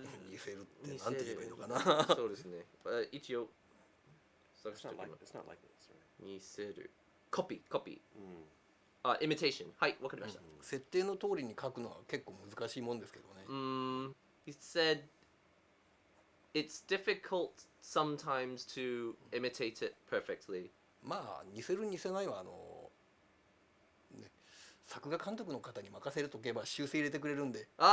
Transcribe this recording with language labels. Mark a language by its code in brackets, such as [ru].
[ja] 似せるってなんて言えばいいのかな。そうですね。一応探しておきます。 [en] It's not like this, right? [ja] 似せる。コピー。imitation。 はい、わかりました。設定の通りに書くのは結構難しいもんですけどね。 [en] He said it's difficult sometimes to imitate it perfectly. [ja] まあ似せる似せないはね、作画監督の方に任せるとけば修正入れてくれるんで。